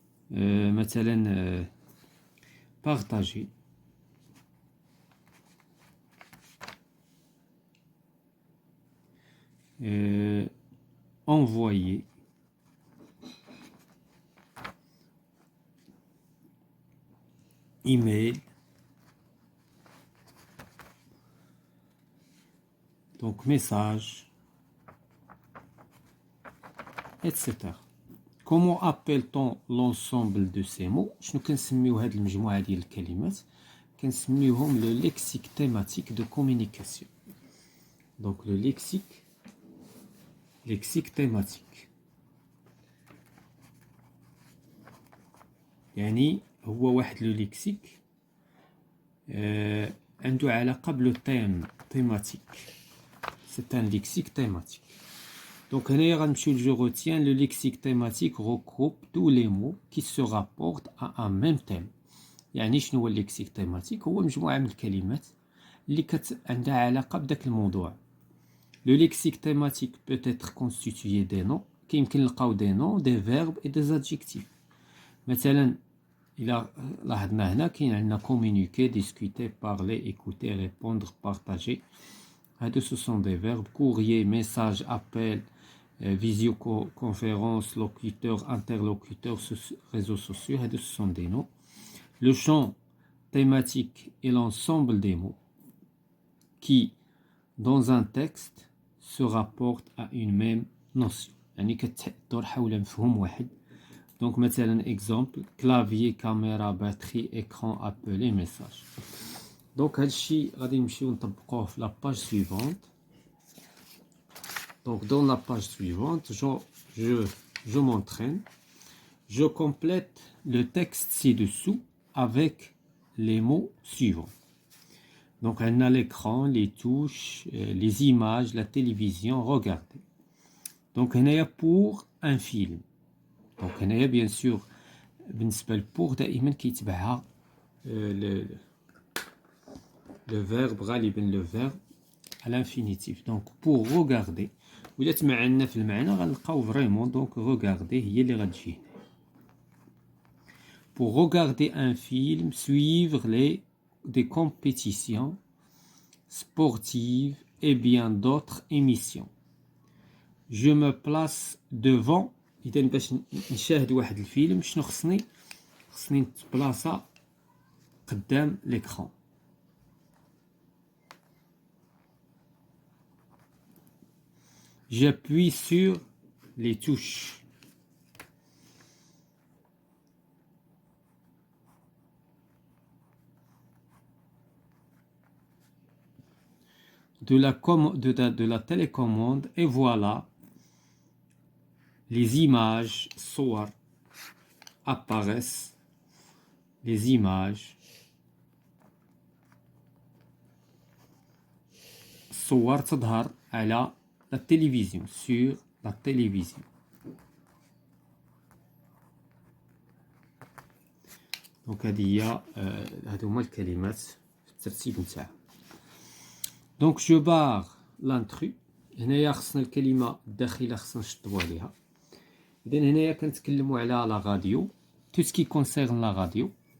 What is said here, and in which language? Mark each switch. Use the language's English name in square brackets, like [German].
[French] مثلا partager, envoyer, email, donc message, etc. Comment appelle-t-on l'ensemble de ces mots? [Arabic] شنو كنسميو هاد المجموعة ديال الكلمات؟ كنسميوهم [French] le lexique thématique de communication. Donc le lexique thématique. [Arabic] يعني هو واحد لو ليكسيك عنده علاقة بلو thématique. [French] C'est un lexique thématique. Donc, je retiens le lexique thématique regroupe tous les mots qui se rapportent à un même thème. [Arabic] يعني شنو هو الليكسيك تيماتيك؟ هو مجموعة من الكلمات اللي عندها علاقة بداك الموضوع. [French] Le lexique thématique peut être constitué des noms. [Arabic] كيمكن نلقاو [French] des noms, des verbes et des adjectifs. [Arabic] مثلا إلا لاحظنا هنا كاين عندنا communiquer, discuter, parler, écouter, répondre, partager. هادو [French] ce sont des verbes. Courrier, message, appel, visioconférence, locuteur, interlocuteur, réseaux sociaux, ce sont des noms. Le champ thématique est l'ensemble des mots qui, dans un texte, se rapportent à une même notion. [Arabic] يعني كتدور حول مفهوم واحد. [French] Donc مثلا exemple clavier, caméra, batterie, écran, appel, message. [Arabic] Donc هادشي غادي نمشيو نطبقوه في [French] la page suivante. Donc, dans la page suivante, je m'entraîne. Je complète le texte ci-dessous avec les mots suivants. Donc, on a l'écran, les touches, les images, la télévision. Regardez. Donc, on a pour un film. Donc, on a bien sûr, pour [Arabic] دائما كيتبعها [French] le verbe غالبا le verbe à l'infinitif. Donc, pour regarder. [Arabic] وإلا تمعنا في المعنى غنلقاو [French] فريمون دونك روغاردي [Arabic] هي اللي غتجي. [French] Pour regarder un film, suivre des compétitions sportives et bien d'autres émissions. Je me place devant. [Arabic] إذا باش نشاهد واحد الفيلم شنو خصني نتبلاصا قدام l'écran. [French] J'appuie sur les touches. De la télécommande et voilà les images صور apparaissent. Les images [Arabic] صور تظهر على [French] la télévision, sur la télévision. [Arabic] Donc هذه هادو هما الكلمات في الترتيب نتاعها. [French] Donc je barre l'intrus, [Arabic] هنايا خصنا الكلمة الداخلة خصنا نشطبو عليها. إذن هنايا كنتكلمو على لا راديو، [French] تو سكي كونسيرن لا راديو.